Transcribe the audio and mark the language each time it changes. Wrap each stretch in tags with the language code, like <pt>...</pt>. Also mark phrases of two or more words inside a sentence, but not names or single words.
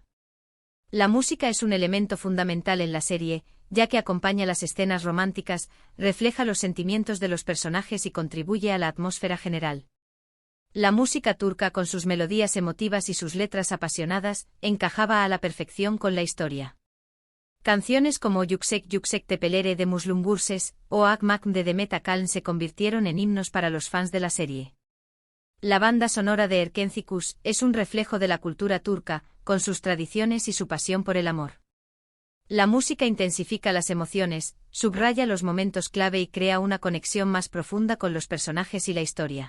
<es>La música es un elemento fundamental en la serie, ya que acompaña las escenas románticas, refleja los sentimientos de los personajes y contribuye a la atmósfera general. La música turca, con sus melodías emotivas y sus letras apasionadas, encajaba a la perfección con la historia. Canciones como Yüksek Yüksek Tepelere de Müslüm Gürses o Akmak de Demet Akalın se convirtieron en himnos para los fans de la serie. La banda sonora de Erkencikus es un reflejo de la cultura turca, con sus tradiciones y su pasión por el amor. La música intensifica las emociones, subraya los momentos clave y crea una conexión más profunda con los personajes y la historia.</es>